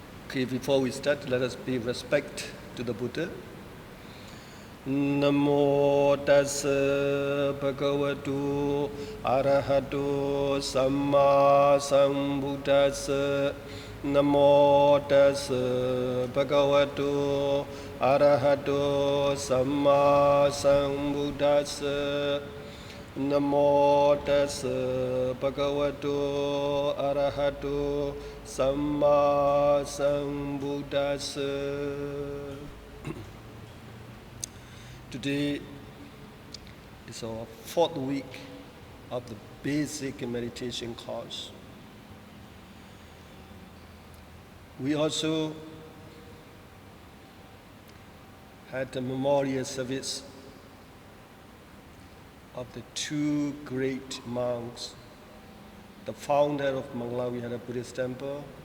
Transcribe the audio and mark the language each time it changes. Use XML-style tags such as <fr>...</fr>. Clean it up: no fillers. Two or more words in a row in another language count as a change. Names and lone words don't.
<en>Okay, before we start, let us pay respect to the Buddha.</en> <pi>Namo tassa bhagavato arahato samma sambuddhassa. Namo tassa bhagavato arahato samma sambuddhassa. Namo tassa bhagavato arahato samma sambuddhassa.</pi> <en>Today is our 4th week of the basic meditation course. We also had a memorial service of the 2 great monks, the founder of Mangalavihara Buddhist temple,</en>